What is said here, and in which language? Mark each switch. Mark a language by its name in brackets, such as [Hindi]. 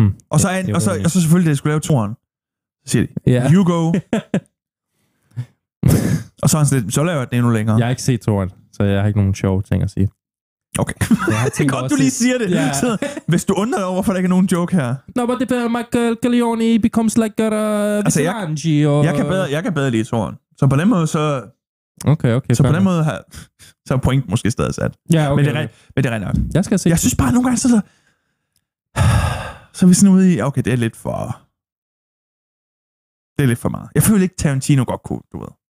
[Danish] Og så selvfølgelig, det skulle lave toren. Så siger de, [English] you go. [Danish] Og så er han sådan lidt, så laver jeg den endnu længere. Jeg har ikke set toren, så jeg har ikke nogen sjove ting at sige. Okay. Det er godt, du lige siger det. Yeah. Så, hvis du undrer dig over, hvorfor der ikke er nogen joke her. [English] No, but if Michael Corleone becomes like a vigilante, [Danish] jeg kan bedre lide toren. Så på den måde, Okay. Så på den måde så er point måske stadig sat. Ja, okay. Men det er rent nok. Jeg skal se. Jeg synes bare, nogle gange, så er vi sådan ude i, okay, det er lidt for meget. Jeg føler ikke, Tarantino godt kunne, du ved.